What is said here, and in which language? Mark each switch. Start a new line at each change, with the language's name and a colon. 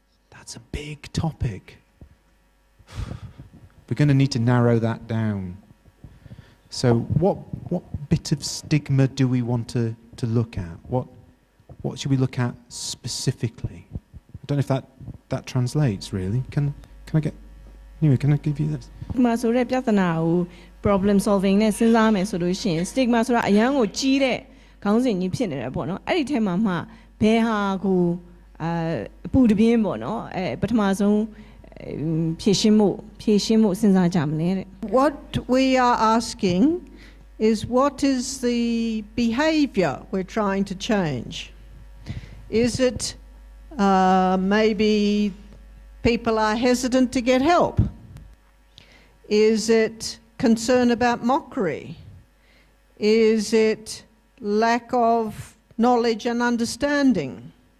English: That's a big topic. We're going to need to narrow that down. So what bit of stigma do we want to look at? What should we look at specifically? I don't know if that translates really. Can I give you this?
Burmese: Stigma ဆိုတဲ့ပြဿနာကို problem solving နဲ့စဉ်းစားမယ်ဆိုလို့ရှိရင် stigma ဆိုတာအရန်ကိုကြီးတဲ့ခေါင်းစဉ်ကြီးဖြစ်နေတယ်ပေါ့နော်အဲ့ဒီထဲမှာမှဘယ်ဟာကိုအပူတပြင်းပေါ့နော်ပထမဆုံးဖြည့်ရှင်းမှုစဉ်းစားကြမလဲတဲ့
English: What we are asking is what is the behavior we're trying to change? Is it maybe people are hesitant to get help? Is it concern about mockery? Is it lack of knowledge and understanding?